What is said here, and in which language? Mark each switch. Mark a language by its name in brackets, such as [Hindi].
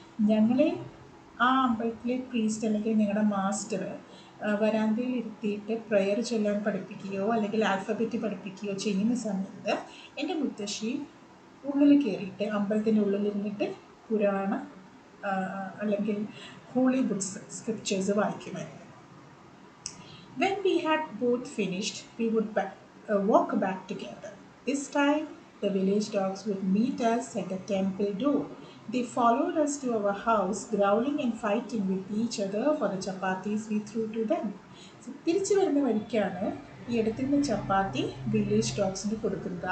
[Malayalam] ഞങ്ങളെ ആ അമ്പലത്തിലെ പ്രീസ്റ്റ് അല്ലെങ്കിൽ ഞങ്ങളുടെ മാസ്റ്റർ വരാന്തയിൽ ഇരുത്തിയിട്ട് പ്രെയർ ചൊല്ലാൻ പഠിപ്പിക്കുകയോ അല്ലെങ്കിൽ ആൽഫബറ്റ് പഠിപ്പിക്കുകയോ ചെയ്യുന്ന സമയത്ത് എൻ്റെ മുത്തശ്ശി ഉള്ളിൽ കയറിയിട്ട് അമ്പലത്തിൻ്റെ ഉള്ളിലിരുന്നിട്ട് പുരാണ അല്ലെങ്കിൽ ഹോളി ബുക്സ് സ്ക്രിപ്റ്റേഴ്സ് വായിക്കുമായിരുന്നു. [English] When we had both finished, we would walk back together. This time, the village dogs would meet us at the temple door. They followed us to our house, growling and fighting with each other for the chapatis we threw to them. [Malayalam] തിരിച്ചു വരുന്ന വഴിക്കാണ് ഈ എടുത്തിരുന്ന ചപ്പാത്തി village ഡോഗ്സിന് കൊടുക്കുന്നത്.